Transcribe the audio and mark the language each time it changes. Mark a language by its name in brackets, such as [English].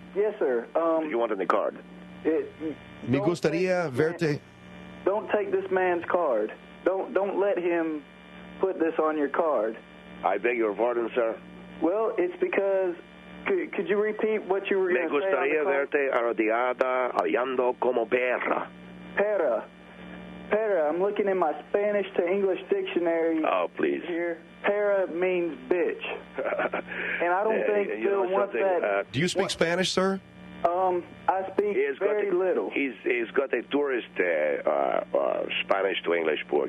[English] Yes, sir. You want any card? [Spanish] Me gustaría verte. [English] Don't take this man's card. Don't let him put this on your card. I beg your pardon, sir. Well, it's because. Could you repeat what you were going to say? [Spanish] Me gustaría verte arrodillada, aullando como perra. Perra. [English] I'm looking in my Spanish to English dictionary. Oh, please. Here. Perra means bitch. And I don't think Phil wants that. Do you speak Spanish, sir? I speak very little. He's got a tourist Spanish to English book.